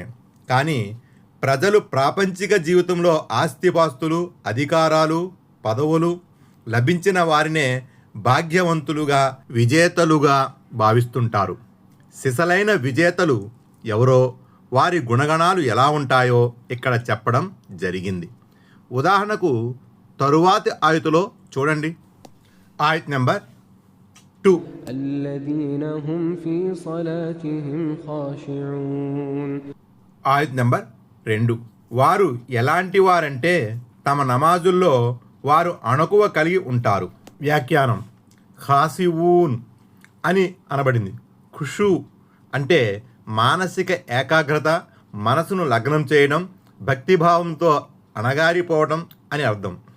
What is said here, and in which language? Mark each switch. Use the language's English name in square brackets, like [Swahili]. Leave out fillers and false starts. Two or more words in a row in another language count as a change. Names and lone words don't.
[Telugu] కానీ ప్రజలు ప్రాపంచిక జీవితంలో ఆస్తిపాస్తులు, అధికారాలు, పదవులు లభించిన వారినే భాగ్యవంతులుగా, విజేతలుగా భావిస్తుంటారు. సిసలైన విజేతలు ఎవరో, వారి గుణగణాలు ఎలా ఉంటాయో ఇక్కడ చెప్పడం జరిగింది. ఉదాహరణకు తరువాతి ఆయతులో చూడండి. ఆయత్ నెంబర్ 2. [Arabic] الذين هم في صلاتهم خاشعون. [Telugu] ఆయత్ నెంబర్ 2. వారు ఎలాంటి వారంటే తమ నమాజుల్లో వారు అణకువ కలిగి ఉంటారు. వ్యాఖ్యానం. ఖాసివూన్ అని అనబడింది. ఖుషూ అంటే మానసిక ఏకాగ్రత, మనసును లగ్నం చేయడం, భక్తిభావంతో అణగారిపోవడం అని అర్థం.